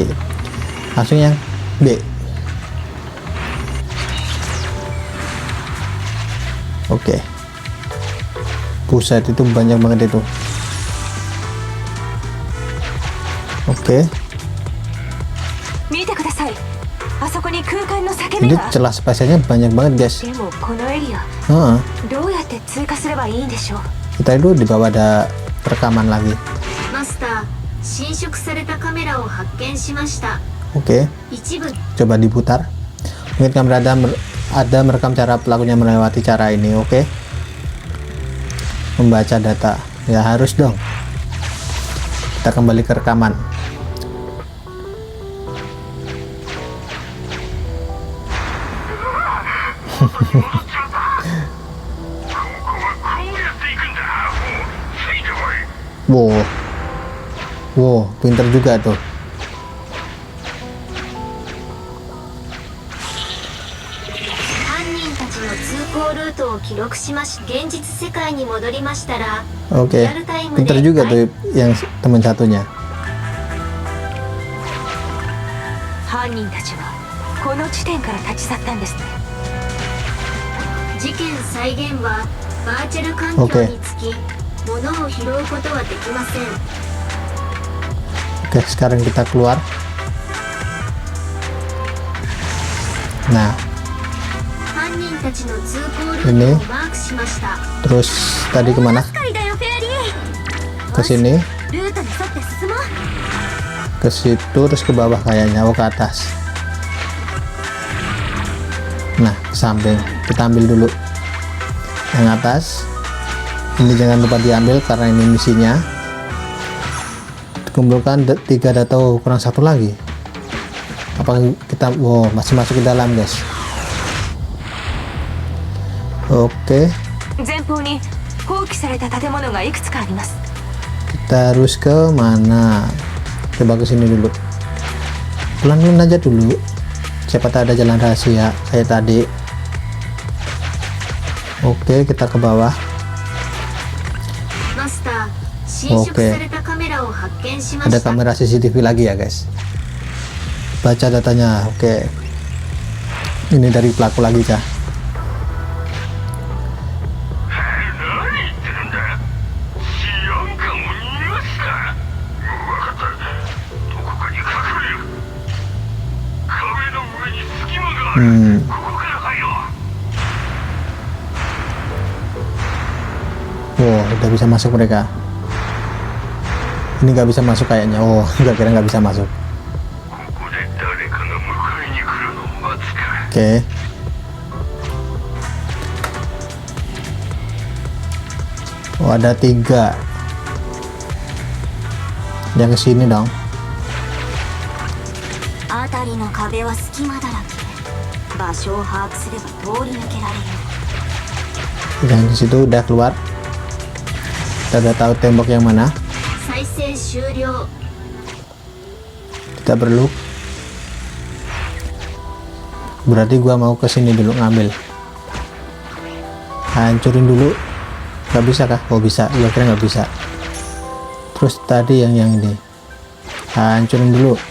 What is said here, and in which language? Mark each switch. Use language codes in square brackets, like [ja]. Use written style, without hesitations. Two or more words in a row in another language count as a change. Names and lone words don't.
[id] Langsung yang B. Oke. Buset, itu banyak banget itu. Oke. [ja] あそこに空間の裂け [id] Ini [ja] 目が。 [id] celah spasialnya banyak banget guys. [ja] でもこのエリア Heeh. どうやって通過すればいいんでしょう。 [id] Kita dulu di bawah ada rekaman lagi. [ja] マスター、侵食されたカメラを発見しました。 [id] Oke, [ja] 一部 [id] coba diputar. Mungkin kamera ada merekam cara pelakunya melewati cara ini. Oke, membaca data. Ya harus dong. Kita kembali ke rekaman. Wow, wow, pinter juga tuh. [ja] 犯人たちの通行ルートを記録しまし、現実世界に戻りましたら、 [id] Oke, [ja] リアルタイムで [id] pinter juga tuh yang teman satunya. [ja] 犯人たちはこの地点から立ち去ったんですね。事件再現はバーチャル環境につき、物を拾うことはできません。 [id] Oke, sekarang kita keluar. Nah, [ja] 犯人たちの通行ルートをマークしました。 [id] terus tadi kemana? [ja] 係だよフェアリー。 [id] Ke sini, [ja] ルートに沿って進もう。 [id] ke situ, terus ke bawah kayaknya. Oh, ke atas. Nah, ke samping. Kita ambil dulu yang atas. Ini jangan lupa diambil karena ini misinya. Kumpulkan 3 data. Oh, kurang 1 lagi. Apakah kita masih masuk ke dalam guys? Oke, [ja] 前方に放棄された建物がいくつかあります。 [id] kita harus ke mana? Coba ke sini dulu. Pelan-pelan aja dulu. Siapa tahu ada jalan rahasia kayak tadi. Oke, kita ke bawah. [ja] マスター、侵食されたカメラを発見しま [id] Ada [ja] した。 [id] kamera CCTV lagi ya guys. Baca datanya. Oke, ini dari pelaku lagi kah? [ja] 何言ってるんだ。治安官を逃がすな。分かった。どこかに隠れる。壁の上に隙間がある。ここから入ろう。 [id] Wow, udah bisa masuk mereka. Ini nggak bisa masuk kayaknya. Oh, nggak kira nggak bisa masuk. [ja] ここで誰かが迎えに来るのを待つか。 [id] Oke. Oh, ada 3. Yang ke sini dong. [ja] 辺りの壁は隙間だらけ。場所を把握すれば通り抜けられる。 [id] Yang di situ udah keluar. Kita udah tahu tembok yang mana. [ja] 再生終了。 [id] Kita perlu. Berarti gua mau ke sini dulu ngambil. Hancurin dulu. Nggak bisa kah? Oh bisa. Gua kira nggak bisa. Terus tadi yang ini. Hancurin dulu.